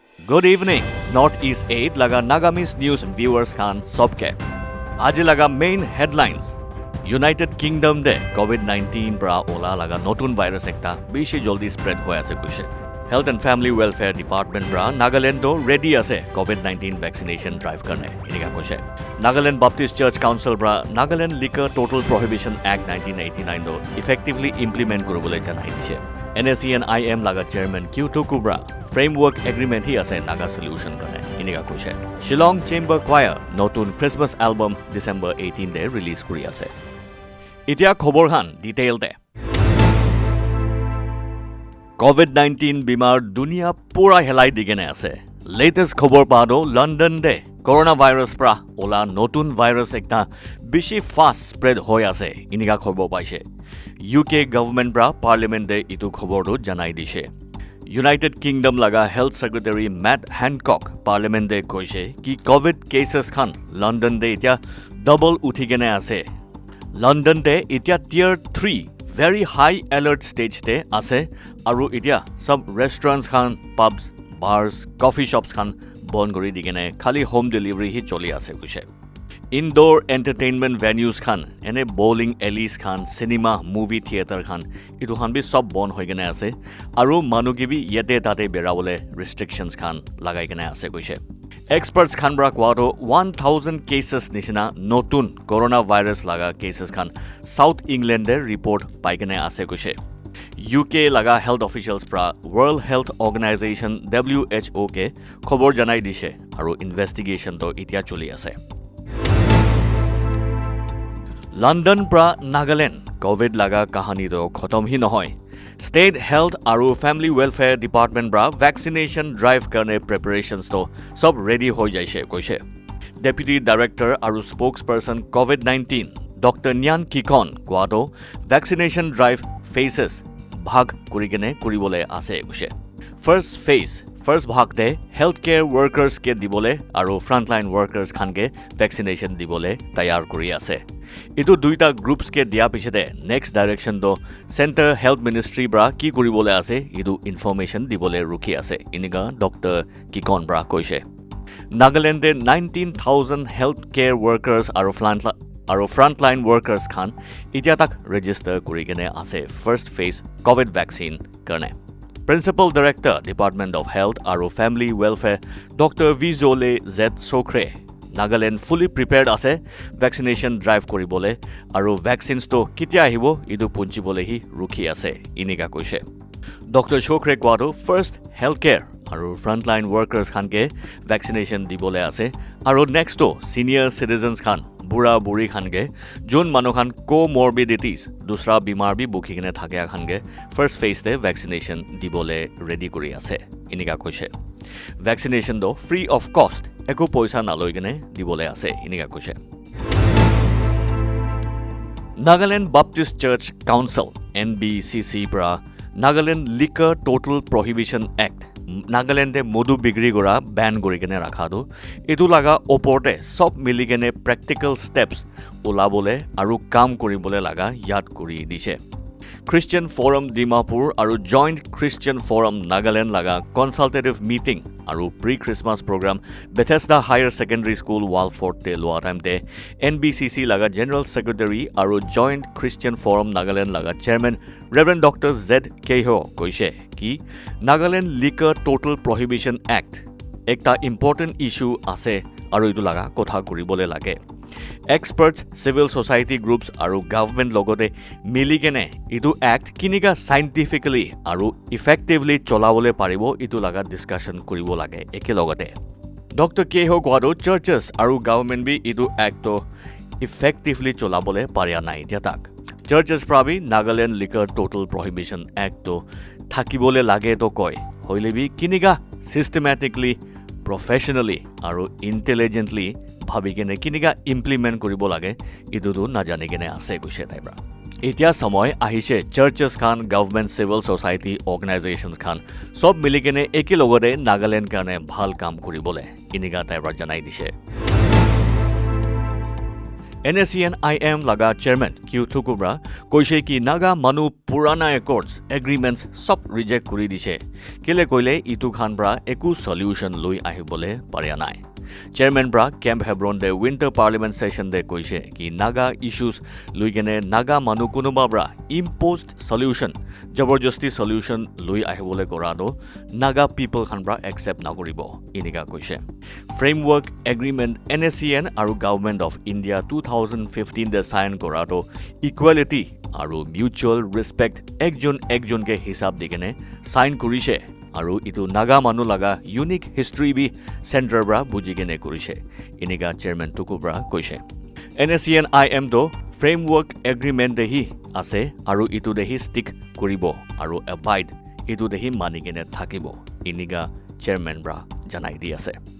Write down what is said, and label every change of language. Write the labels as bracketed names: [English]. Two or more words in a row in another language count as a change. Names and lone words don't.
[English] Good evening, [Naga Pidgin] Northeast 8 laga Nagamis News viewers khan sobke. Aji laga [English] main headlines. [Naga Pidgin] United Kingdom de COVID-19 bra ola laga notun virus ekta bishi joldi spread hoy ase kuise. Health and Family Welfare Department bra Nagaland do ready ase COVID-19 [English] vaccination drive [Naga Pidgin] karne inika kuise. Nagaland Baptist Church Council bra Nagaland Liquor Total Prohibition Act 1989 do [English] effectively implement [Naga Pidgin] koribole janai dise. NSCN-IM laga chairman Q2 Kubra [English] framework agreement [Naga Pidgin] hi ase Naga solution karne inika kuise. Shillong Chamber Choir notun [English] Christmas album [Naga Pidgin] December 18 de release kuri ase. Itia khobor khan detail de. COVID-19 bimar dunia pura helai digene ase. Latest khobor pado London de coronavirus pra ola notun virus ekta bishi [English] fast spread [Naga Pidgin] hoy ase inika khobor paise. UK government pra parliament de itu khobor do janai dise. United Kingdom laga [English] Health Secretary [Naga Pidgin] Matt Hancock parliament de koise ki [English] COVID cases [Naga Pidgin] khan London de itia double uthigene ase. London de itia [English] tier 3 very high alert stage [Naga Pidgin] te ase aru itia sab restaurants khan [English] pubs bars coffee shops [Naga Pidgin] khan bon gori digene khali [English] home delivery [Naga Pidgin] hi choli ase kuise. [English] Indoor entertainment venues [Naga Pidgin] khan ene [English] bowling alleys [Naga Pidgin] khan [English] cinema movie theater [Naga Pidgin] khan itu khan bi sob bon hoy gene ase aru manugi bi yete tate berawole restrictions khan lagai gene ase koise. Experts khan bra kwado 1000 cases nishina notun coronavirus laga cases khan South England de report pai gene ase koise. UK laga [English] health officials [Naga Pidgin] pra World Health Organization WHO ke khobor janai dise aru investigation to itia choli ase. London pra Nagaland COVID laga kahani do khotom hi nohoy. State Health aru Family Welfare Department bra [English] vaccination drive [Naga Pidgin] karne preparations to sob ready hoy jaise koise. [English] Deputy Director [Naga Pidgin] aru spokesperson COVID-19 Dr. Nyan Kikon kwado [English] vaccination drive phases [Naga Pidgin] bhag kurigene kuribole ase koise. [English] First phase First [Naga Pidgin] bhag de [English] healthcare workers [Naga Pidgin] ke dibole aru [English] frontline workers [Naga Pidgin] khan ke vaccination dibole tayar kuri ase. Itu duita groups ke dia piche de [English] next direction [Naga Pidgin] do Center Health Ministry bra ki kuribole ase idu information dibole rukhi ase iniga Dr. Kikon bra koise. Nagaland de 19,000 [English] healthcare workers [Naga Pidgin] aru [English] frontline workers [Naga Pidgin] khan itia tak register kuri gene ase [English] first phase COVID vaccine [Naga Pidgin] karne. Principal Director Department of Health aru Family Welfare Dr. Vizole Z Sokre Nagaland [English] fully prepared [Naga Pidgin] ase [English] vaccination drive [Naga Pidgin] koribole aru vaccines to kitia ahibo idu punchibole hi rukhi ase inika koise. Dr. Sokre kwado [English] first healthcare [Naga Pidgin] aru [English] frontline workers [Naga Pidgin] khan ke vaccination dibole ase aru next to [English] senior citizens [Naga Pidgin] khan bura buri khan ge jun manu khan comorbidities dusra bimar bi bukhi gene thake khan ge [English] first phase [Naga Pidgin] te vaccination dibole ready kuri ase inika koise. Vaccination do [English] free of cost [Naga Pidgin] eko poisa na loi gene dibole ase inika koise. Nagaland Baptist Church Council NBCC bra Nagaland Liquor Total Prohibition Act Nagaland de modu bigri gora ban gori gene rakha do etu laga oporte sob mili gene [English] practical steps [Naga Pidgin] ulabole aru kam koribole laga yad kuri dise. Christian Forum Dimapur aru Joint Christian Forum Nagaland laga [English] consultative meeting [Naga Pidgin] aru [English] pre-Christmas program [Naga Pidgin] Bethesda Higher Secondary School Walford te loa time de NBCC laga General Secretary aru Joint Christian Forum Nagaland laga Chairman Reverend Dr. Z Keho koise ki Nagaland Liquor Total Prohibition Act ekta [English] important issue [Naga Pidgin] ase aru idu laga kotha kuribole lage. [English] Experts, civil society groups [Naga Pidgin] aru government logote mili gene idu act kiniga scientifically aru effectively cholabole paribo itu laga discussion kuribo lage eke logote. Dr. Keho kwado churches aru government bi idu act to effectively cholabole paria nai dia tak. Churches prabi Nagaland Liquor Total Prohibition Act to thakibole lage to koi hoile bi kiniga [English] systematically professionally [Naga Pidgin] aru intelligently bhabi gene kiniga implement koribo lage idudu na jane gene ase guise taibra. Etia samoy ahise churches khan government [English] civil society organizations [Naga Pidgin] khan sob mili gene eki logore Nagaland karne bhal kam koribole iniga taibra janai dise. NACNIM laga chairman Q Thukubra koise ki Naga manu purana [English] accords agreements [Naga Pidgin] sob reject kori dise kele koile itu khan bra eku solution loi ahibole para nai Chairman Bra Camp Hebron de Winter Parliament Session de koise ki Naga issues loi kene Naga manu konoba bra [English] imposed solution [Naga Pidgin] জবৰদস্তি solution loi ahibole kora to নাগা people khan bra accept nokoribo inika koise [English] Framework Agreement [Naga Pidgin] NACN আৰু Government of India 2015 de sign kora to [English] equality aru mutual respect [Naga Pidgin] একজনকে হিচাপ দি কেনে sign কৰিছে আৰু ইটো নাগা মানুহ লাগা [English] unique history [Naga Pidgin] বি চেণ্টাৰ ব্ৰা বুজি কেনে কৰিছে ইনিকা চেয়াৰমেন টুকুব্ৰা কৈছে NACNIM তো [English] framework agreement [Naga Pidgin] দেহি আছে আৰু ইটো দেহি ষ্টিক কৰিব আৰু এবাইড ইটো দেহি মানি কেনে থাকিব ইনিকা চেয়াৰমেন ব্ৰা জনাই দি আছে